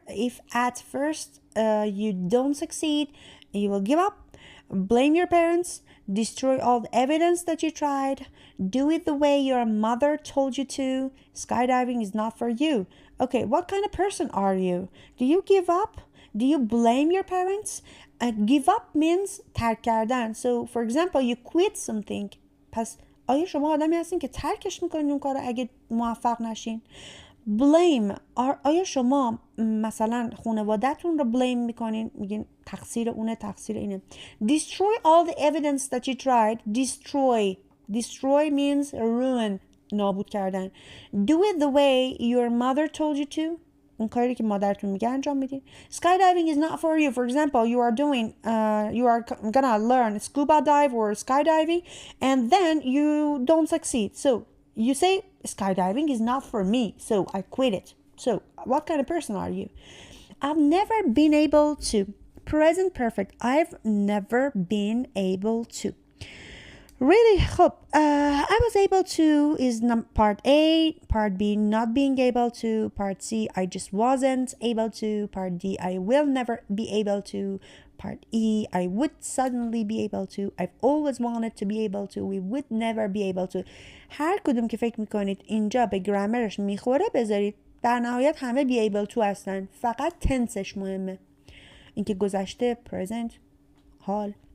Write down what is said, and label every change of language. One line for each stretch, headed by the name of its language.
English: If at first you don't succeed, you will give up, blame your parents, destroy all the evidence that you tried, do it the way your mother told you to, skydiving is not for you. Okay, what kind of person are you? Do you give up? Do you blame your parents? Give up means
Persian: ترک کردن.
English: So for example, you quit something.
Persian: پس آیا شما آدمی هستین که ترکش میکنین اون کارو اگه موفق نشین؟ blame. آیا شما مثلا خانواده‌تون رو blame میکنین، میگین تقصیر اونه، تقصیر اینه؟
English: destroy all the evidence that you tried. destroy means ruin،
Persian: نابود کردن.
English: do it the way your mother told you to.
Persian: اون کاری که مادرتون میگه انجام میدین.
English: skydiving is not for you. For example, you are gonna learn scuba dive or skydiving, and then you don't succeed. So you say skydiving is not for me, so I quit it. So what kind of person are you? I've never been able to. Present perfect. I've never been able to. Really, خب I was able to is part A, part B not being able to, part C I just wasn't able to, part D I will never be able to, part E I would suddenly be able to, I've always wanted to be able to, we would never be able to.
Persian: هر کدوم که فکر میکنید اینجا به گرامرش میخوره بذارید. در نهایت همه be able to هستن، فقط تنسش مهمه، اینکه گذشته، present، حال.